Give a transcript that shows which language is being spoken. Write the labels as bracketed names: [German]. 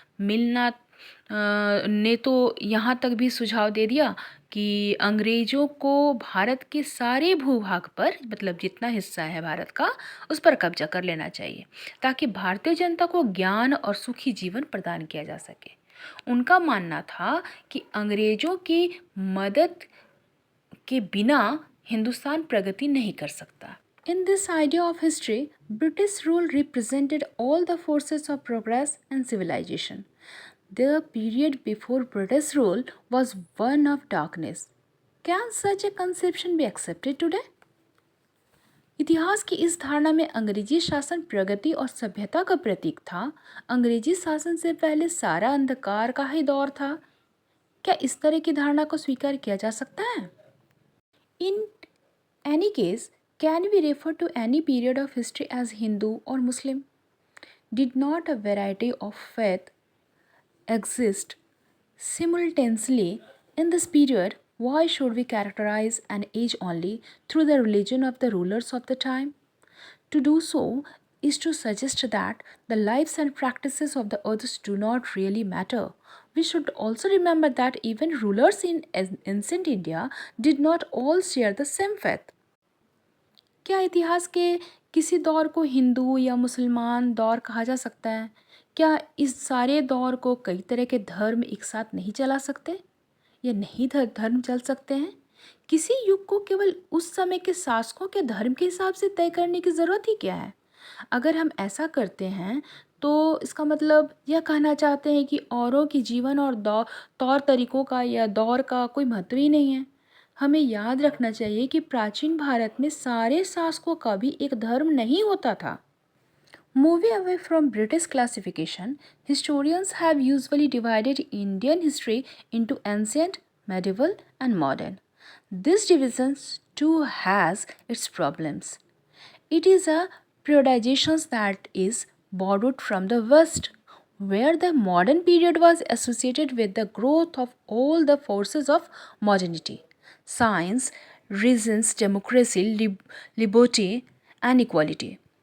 [Hindi] मिल ने तो यहाँ तक भी सुझाव दे दिया कि अंग्रेज़ों को भारत के सारे भूभाग पर, मतलब जितना हिस्सा है भारत का, उस पर कब्जा कर लेना चाहिए ताकि भारतीय जनता को ज्ञान और सुखी जीवन प्रदान किया जा सके। उनका मानना था कि अंग्रेज़ों की मदद के बिना हिंदुस्तान प्रगति नहीं कर सकता। [English] In this idea of history, British rule represented all the forces of progress and civilization. The period before British rule was one of darkness. Can such a conception be accepted today? [Hindi] इतिहास की इस धारणा में अंग्रेजी शासन प्रगति और सभ्यता का प्रतीक था। अंग्रेजी शासन से पहले सारा अंधकार का ही दौर था। क्या इस तरह की धारणा को स्वीकार किया जा सकता है? [English] in any case, can we refer to any period of history as Hindu [Hindi] और मुस्लिम? [English] Did not a variety of faith exist simultaneously in this period? Why should we characterize an age only through the religion of the rulers of the time? To do so is to suggest that the lives and practices of the others do not really matter. We should also remember that even rulers in ancient India did not all share the same faith. [Hindi] क्या इतिहास के किसी दौर को हिंदू या मुसलमान दौर कहा जा सकता है? क्या इस सारे दौर को कई तरह के धर्म एक साथ नहीं चला सकते या नहीं धर्म चल सकते हैं? किसी युग को केवल उस समय के शासकों के धर्म के हिसाब से तय करने की ज़रूरत ही क्या है? अगर हम ऐसा करते हैं तो इसका मतलब यह कहना चाहते हैं कि औरों के जीवन और तौर तरीकों का या दौर का कोई महत्व ही नहीं है। हमें याद रखना चाहिए कि प्राचीन भारत में सारे शासकों का भी एक धर्म नहीं होता था। [English] Moving away from British classification, historians have usually divided Indian history into ancient, medieval, and modern. This division too has its problems. It is a periodization that is borrowed from the West, where the modern period was associated with the growth of all the forces of modernity: science, reason, democracy, liberty, and equality.